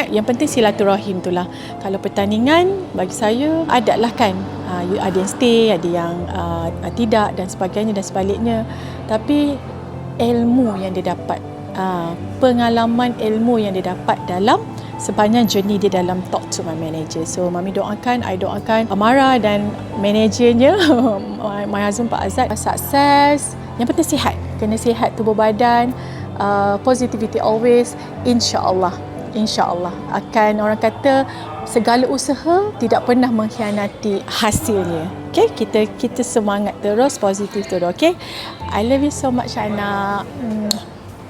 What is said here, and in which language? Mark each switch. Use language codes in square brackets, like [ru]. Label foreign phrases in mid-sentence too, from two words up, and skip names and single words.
[ms] Yang penting silaturahim tu lah. Kalau pertandingan bagi saya ada lah kan, ada yang stay, ada yang tidak dan sebagainya dan sebaliknya. Tapi ilmu yang dia dapat, pengalaman ilmu yang dia dapat dalam sepanjang journey dia dalam Talk to My Manager. So Mami doakan, I doakan Amara dan manajernya [en] my husband [ms] Pak Azad sukses. Yang penting sihat, kena sihat tubuh badan, [en] positivity always. [ms] InsyaAllah akan, orang kata segala usaha tidak pernah mengkhianati hasilnya. Okay, kita semangat terus, positif terus. [en] Okay, I love you so much anak.